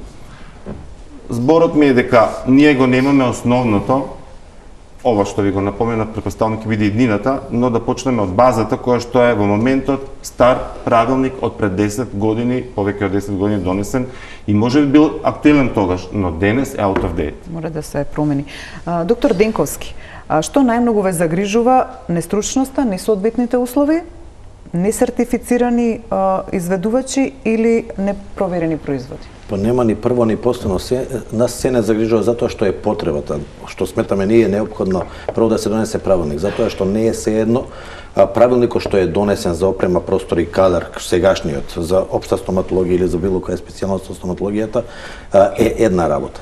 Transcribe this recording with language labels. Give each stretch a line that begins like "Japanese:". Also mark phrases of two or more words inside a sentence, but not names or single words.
Macedonian: Зборот ми е дека ние го немаме основното, ова што ви го напоменат, претпоставувам ќе биде иднината, но да почнеме од базата која што е во моментот стар правилник од пред 10 години, повеќе од 10 години донесен и може би бил актуелен тогаш, но денес е
English: out of date.
Macedonian: Мора да се промени. Доктор Денковски, што најмногу ве загрижува? Нестручноста, несоодветните услови, несертифицирани изведувачи или непроверени производи? Па нема ни прво ни последно, нас се не загрижува затоа што е потребата, што сметаме ние е неопходно прво да се донесе правилник, затоа што не е sejedno правилникот што е донесен за опрема, простор и кадар, сегашниот, за општа стоматологија или за било која специјалност од стоматологијата, е една работа.